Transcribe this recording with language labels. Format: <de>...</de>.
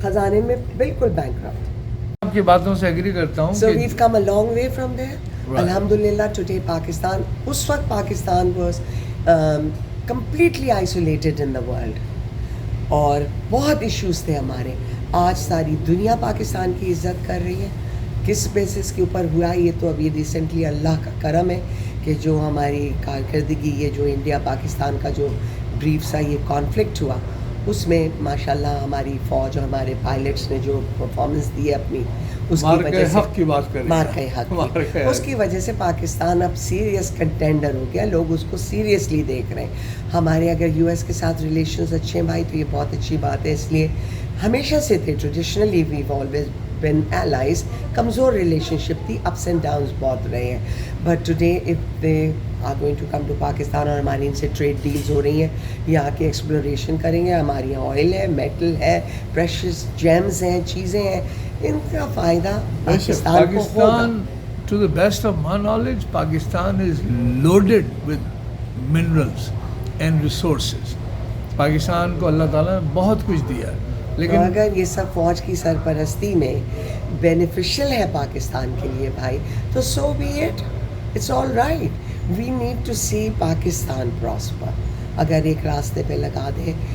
<ur>خزانے میں بالکل بینکرپٹ. آپ کی باتوں سے ایگری کرتا ہوں.</ur> <en>So we've come a long way from there. Alhamdulillah today Pakistan,</en> <ur>اس وقت Pakistan</ur> <en>was completely isolated in the world</en> <ur>اور بہت ایشوز تھے ہمارے. آج ساری دنیا پاکستان کی عزت کر رہی ہے. کس بیسس کے اوپر ہوا یہ تو ابھی ریسنٹلی اللہ کا کرم ہے کہ جو ہماری کارکردگی, یہ جو انڈیا پاکستان کا جو بریف سا یہ کانفلکٹ ہوا, اس میں ماشاءاللہ ہماری فوج اور ہمارے پائلٹس نے جو پرفارمنس دی ہے اپنی, اس کی وجہ سے حق کی بات کریں, مارکہ حق, اس کی وجہ سے پاکستان اب سیریس کنٹینڈر ہو گیا. لوگ اس کو سیریسلی دیکھ رہے ہیں. ہمارے اگر یو ایس کے ساتھ ریلیشنز اچھے ہیں بھائی تو یہ بہت اچھی بات ہے. اس لیے ہمیشہ سے تھے,</ur> <en>Traditionally we've always been allies.</en> <ur>کمزور ریلیشن شپ تھی,</ur> <en>ups and downs</en> <ur>بہت رہے ہیں.</ur> <en>but today if they are going to come to Pakistan</en> <ur>اور ہماری ان سے ٹریڈ ڈیلز ہو رہی ہیں, یہاں کے ایکسپلوریشن کریں گے. ہمارے یہاں آئل ہے, میٹل ہے, پریشیس جیمز ہیں, چیزیں ہیں, ان کا فائدہ پاکستان کو ہوگا.</ur> <en>Pakistan, to the best of my knowledge, Pakistan is loaded with minerals and resources.</en> <ur>Pakistan کو اللہ تعالیٰ نے بہت کچھ دیا ہے, لیکن اگر یہ سب فوج کی سرپرستی میں بینیفیشل ہے پاکستان کے لیے بھائی, تو</ur> <en>So be it, it's all right. We need to see Pakistan prosper.</en> <ur>اگر ایک راستے پہ لگا دیں.</ur>